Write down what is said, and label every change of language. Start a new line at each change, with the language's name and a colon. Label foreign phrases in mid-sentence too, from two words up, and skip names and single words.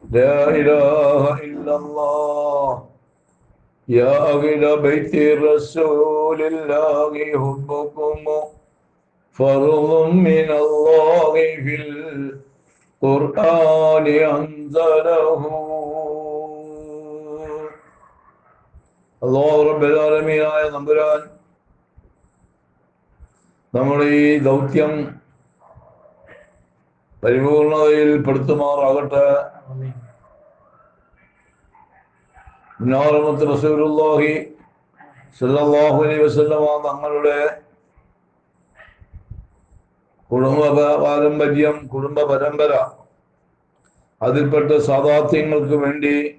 Arabic: لا إله إلا الله يا أهل بيت رسول الله حبكم فرض من الله في القرآن أنزله
Malayalam: അല്ലാഹു റബ്ബുൽ ആലമീനായ നമ്പുരാൻ നമ്മുടെ ഈ ദൗത്യം പരിപൂർണതയിൽ പെടുത്തുമാറാകട്ടെ. മുനാറമത്ത് റസൂലുള്ളാഹി
Arabic: صلى الله عليه وسلم
Malayalam: തങ്ങളുടെ കുടുംബ പാരമ്പര്യം, കുടുംബ പരമ്പര, അതിൽപ്പെട്ട സാദാത്യങ്ങൾക്ക് വേണ്ടി